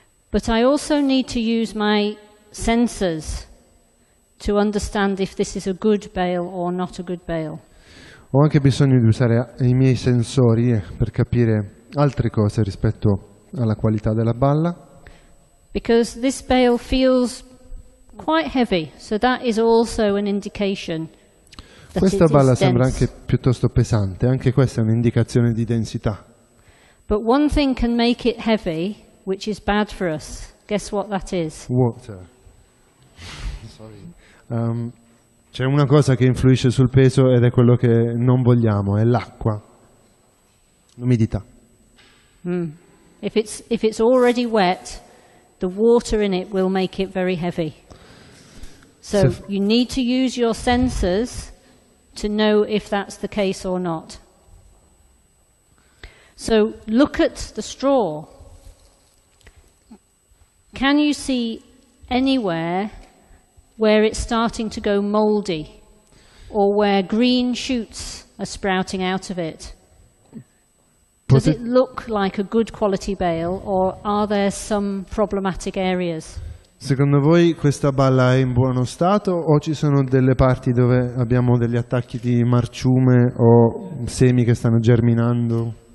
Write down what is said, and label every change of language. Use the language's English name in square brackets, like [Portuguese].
[English] But I also need to use my sensors to understand if this is a good bale or not a good bale. [Italian] Ho anche bisogno di usare i miei sensori per capire altre cose rispetto alla qualità della balla. [English] Because this bale feels quite heavy, so that is also an indication that [Italian] Questa balla sembra [English] dense. [Italian] anche piuttosto pesante, anche questa è un'indicazione di densità. [English] But one thing can make it heavy, which is bad for us. Guess what that is? Water. Sorry. [Italian] C'è una cosa che influisce sul peso ed è quello che non vogliamo, è l'acqua, l'umidità. [English] If it's already wet, the water in it will make it very heavy. So you need to use your sensors to know if that's the case or not. So look at the straw. Can you see anywhere where it's starting to go mouldy or where green shoots are sprouting out of it? Does it look like a good quality bale or are there some problematic areas? [Italian] Secondo voi questa balla è in buono stato o ci sono delle parti dove abbiamo degli attacchi di marciume o semi che stanno germinando?